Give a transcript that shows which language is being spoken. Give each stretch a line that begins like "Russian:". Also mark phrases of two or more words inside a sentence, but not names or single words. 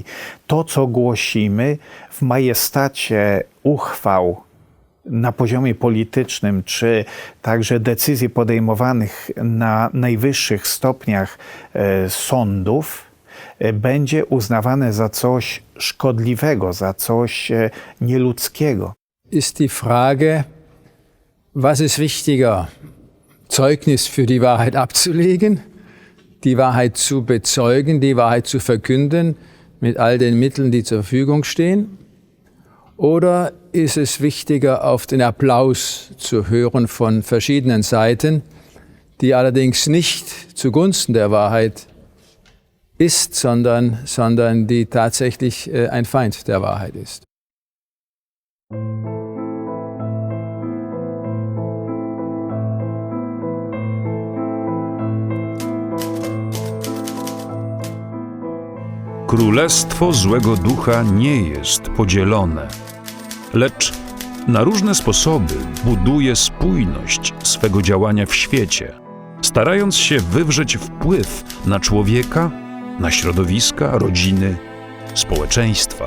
Polish: To, co głosimy w majestacie uchwał na poziomie politycznym, czy także decyzji podejmowanych na najwyższych stopniach sądów, będzie uznawane za coś szkodliwego, za coś nieludzkiego.
German: Ist die Frage, was ist wichtiger? Zeugnis für die Wahrheit abzulegen, die Wahrheit zu bezeugen, die Wahrheit zu verkünden mit all den Mitteln, die zur Verfügung stehen? Oder ist es wichtiger, auf den Applaus zu hören von verschiedenen Seiten, die allerdings nicht zugunsten der Wahrheit ist, sondern die tatsächlich ein Feind der Wahrheit ist?
Polish: Królestwo złego ducha nie jest podzielone, lecz na różne sposoby buduje spójność swego działania w świecie, starając się wywrzeć wpływ na człowieka, na środowiska, rodziny, społeczeństwa.